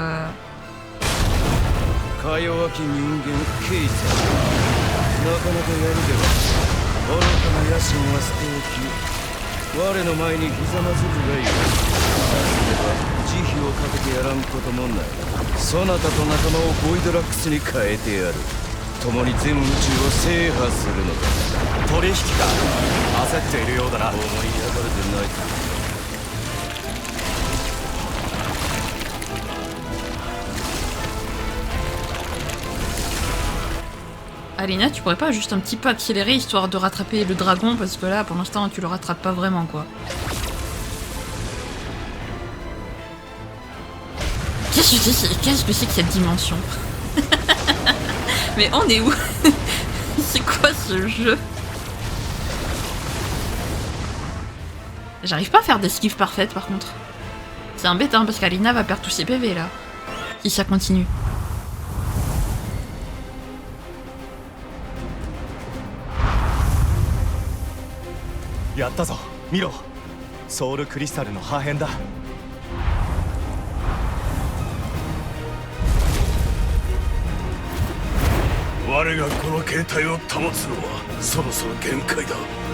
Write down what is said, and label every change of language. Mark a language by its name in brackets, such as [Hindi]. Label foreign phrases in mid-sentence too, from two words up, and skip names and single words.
[Japanese] か弱き人間ケイサ、なかなかやるでは。愚かな野心は捨て置き、 我の前にひざまずくがいい。慈悲をかけてやらんこともない。そなたと仲間をボイドラックスに変えてやる。共に全宇宙を制覇するのだ。取引か。焦っているようだな。思い上がれてない。 [French] Alina, tu pourrais pas juste un petit peu accélérer histoire de rattraper le dragon parce que là pour l'instant tu le rattrapes pas vraiment quoi. Qu'est-ce que c'est que cette dimension? Mais on est où? C'est quoi ce jeu? J'arrive pas à faire d'esquive parfaite par contre. C'est embêtant parce qu'Alina va perdre tous ses PV là. Si ça continue. [Japanese] Yaったぞ。見ろ。ソウルクリスタルの破片だ。我がこの形態を保つのはそろそろ限界だ。